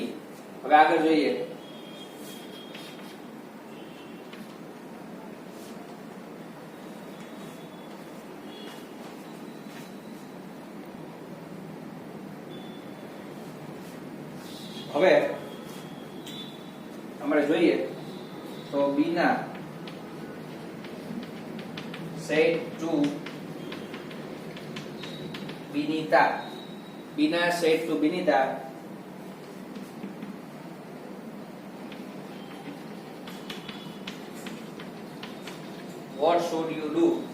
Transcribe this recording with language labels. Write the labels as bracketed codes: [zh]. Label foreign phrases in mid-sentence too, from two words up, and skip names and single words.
[gu] હવે આગળ જોઈએ. હવે આપણે જોઈએ તો બીના [en] said to [gu] Binita. [en] Bina said to Binita, what should you do